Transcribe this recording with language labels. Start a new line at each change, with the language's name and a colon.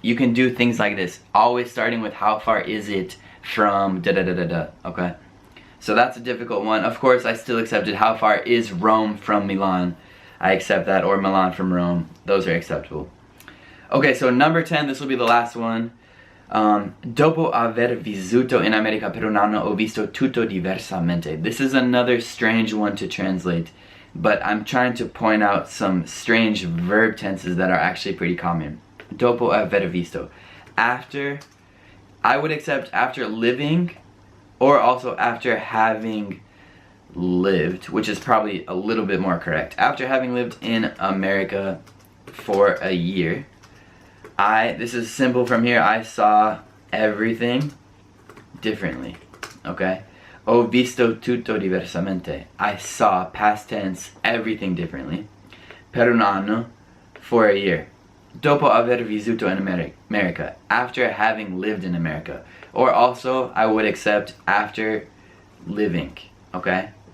English: You can do things like this, always starting with how far is it from okay? So that's a difficult one. Of course, I still accepted how far is Rome from Milan. I accept that, or Milan from Rome. Those are acceptable. Okay, so number 10, this will be the last one.
Italian: Dopo aver vissuto in America per un anno ho visto tutto diversamente.
English: This is another strange one to translate, but I'm trying to point out some strange verb tenses that are actually pretty common.
Italian: Dopo aver visto.
English: After, I would accept after living, or also after having lived, which is probably a little bit more correct. After having lived in America for a year, this is simple from here, I saw everything differently, okay?
Italian: Ho visto tutto diversamente.
English: I saw, past tense, everything differently.
Italian: Per un anno,
English: for a year.
Italian: Dopo aver vissuto in America,
English: after having lived in America. Or also, I would accept after living, okay?